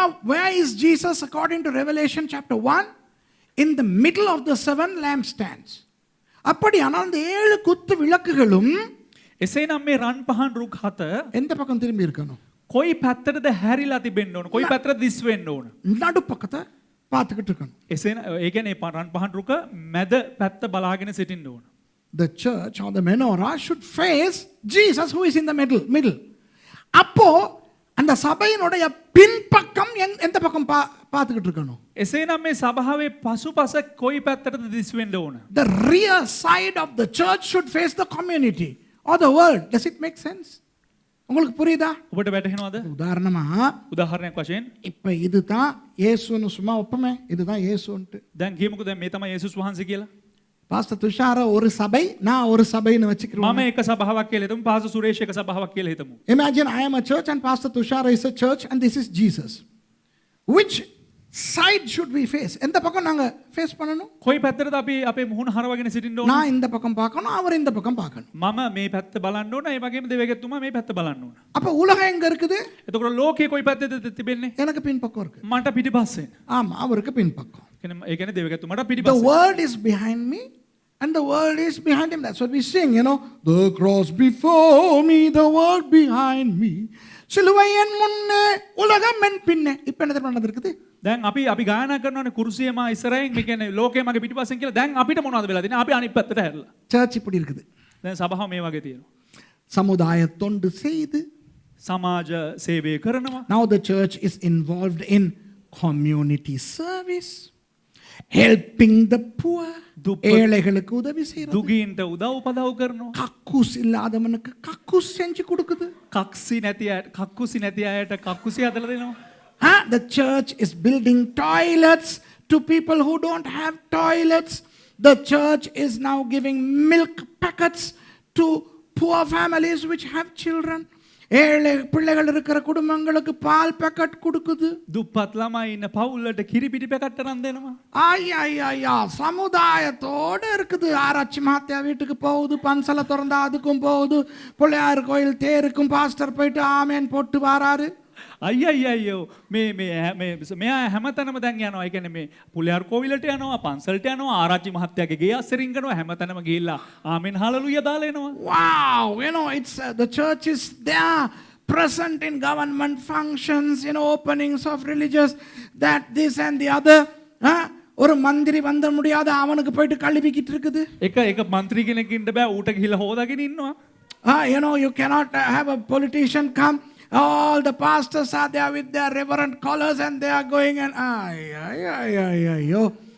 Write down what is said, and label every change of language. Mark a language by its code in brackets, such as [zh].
[en] Where is Jesus according to Revelation chapter 1? In the middle of the 7 lampstands. [ta] அப்படியானால் அந்த 7 குத்து விளக்குகளும் [si] එසේනම් මේ රන් පහන් රුක් 7 [ta] எந்த பக்கம் திரும்பி இருக்கணும்? [si] කොයි පැත්තටද හැරිලා තිබෙන්න ඕන? කොයි පැත්තටද දිස් වෙන්න ඕන? [ta] நடு பக்கத்தை பார்த்துக்கிட்டு இருக்கணும். [si] එසේන ඒ කියන්නේ රන් පහන් රුක මැද පැත්ත බලාගෙන සිටින්න ඕන. [en] The church or the menorah should face Jesus who is in the middle. [ta] அப்போ அந்த சபையினுடைய பின்பக்கம் எந்த பக்கம் பார்த்துக்கிட்டு இருக்கணும்? [si] එසේනම් මේ සභාවේ පසුපස කොයි පැත්තටද දිස් වෙන්න ඕන? [en] The rear side of the church should face the community or the world. Does it make sense? [ta] உங்களுக்கு புரியுதா? [si] ඔබට වැටහෙනවද? [ta] உதாரணமா [si] උදාහරණයක් වශයෙන් [ta] இப்ப இதுதான் இயேசுன்னு சும்மா ஒப்பமே, இதுதான் இயேசுன்ட்டு. [si] දැන් කියමුකෝ දැන් මේ තමයි යේසුස් වහන්සේ කියලා. [ta] பாஸ்டர் துஷார ஒரு சபை, நான் ஒரு சபைன்னு வச்சுக்கிறோம். [si] මම එක සභාවක් කියලා හිතමු. පාසු සුරේෂ් එක සභාවක් කියලා හිතමු. [en] Imagine I am a church and Pastor Tushara is a church and this is Jesus. Which side should we face? [ta] எந்த பக்கம் நாங்க ஃபேஸ் பண்ணணும்? [si] කොයි පැත්තටද අපි අපේ මුහුණ හරවගෙන සිටින්න ඕන? [ta] நான் இந்த பக்கம் பார்க்கணும், அவர் இந்த பக்கம் பார்க்கணும். [si] මම මේ පැත්ත බලන්න ඕන. ඒ වගේම දෙවියන්තුමා මේ පැත්ත බලන්න ඕන. [ta] அப்ப உலகம் எங்க இருக்குது? [si] එතකොට ලෝකේ කොයි පැත්තේද තිබෙන්නේ? [ta] எனக்கு பின் பக்கம் இருக்கு. [si] මට පිටිපස්සේ. [ta] ஆமா, அவருக்கு பின் பக்கம். [si] ඒ කියන්නේ දෙවියන්තුමාට [en] The [si] පිටිපස්සේ. [en] world is behind me and the world is behind him. That's what we sing, you know. The cross before me, the world behind me. [ta] சிலுவை என் முன்னே, உலகம் என் பின்னே. இப்போ என்ன தெரியுமா நடக்குது? [si] දැන් අපි ගායනා කරනවානේ කුරුසිය මා ඉස්සරහින් මේ කියන්නේ ලෝකේ මගේ පිටිපස්සෙන් කියලා. දැන් අපිට මොනවද වෙලා තියෙන්නේ? අපි අනිත් පැත්තට හැරලා. [ta] சர்ச் இப்படி இருக்குது. [si] දැන් සභාව මේ වගේ තියෙනවා. [ta] சமுதாய தொண்டு செய்து. [si] සමාජ සේවය කරනවා. [en] Now the church is involved in community service, helping the poor. [ta] ஏழைகளுக்கு உதவி செய்யறது. [si] දුගීන්ට උදව් උපදව් කරනවා. [ta] கக்கூஸ் இல்லாதவனுக்கு கக்கூஸ் செஞ்சு கொடுக்குது. [si] කක්සි නැති අයට කක්කුසි හදලා දෙනවා. [en] The church is building toilets to people who don't have toilets. The church is now giving milk packets to poor families which have children. [ta] ஏழை பிள்ளைகள் இருக்கிற குடும்பங்களுக்கு பால் பேக்கெட் கொடுக்குது. [si] දුප්පත් ළමයි ඉන්න පවුල්ලට කිරි පිටි පැකට් තරම් දෙනවා. [ta] ஐயா சமுதாயத்தோட இருக்குது. ஆராய்ச்சி மாத்தியா வீட்டுக்கு போகுது, பன்சலை திறந்தா அதுக்கும் போகுது, பிள்ளையார் கோயில் தேருக்கும் பாஸ்டர் போயிட்டு ஆமேன் போட்டு வாராரு. [si] අයියෝ මෙයා හැමතැනම දැන් යනවා. ඒ කියන්නේ මේ පුලියර් කෝවිලට යනවා, පන්සලට යනවා, ආරච්චි මහත්තයාගේ ගේ අස්සරින් කරනවා, හැමතැනම ගිහිල්ලා ආමෙන් හලලුයා දාලා එනවා. [en] Wow, it's the church is there, present in government functions, openings of religious, that, this and the other. [ta] ஒரு மந்திரி வந்த முடியாத அவனுக்கு போயிட்டு கழுவிக்கிட்டு இருக்குது. [si] එක മന്ത്രി කෙනෙක් ඉන්න බෑ ඌට ගිහිල්ලා හොදාගෙන ඉන්නවා. [en] You cannot have a politician come. All the pastors are there with their reverend collars and they are going and ஐயோ.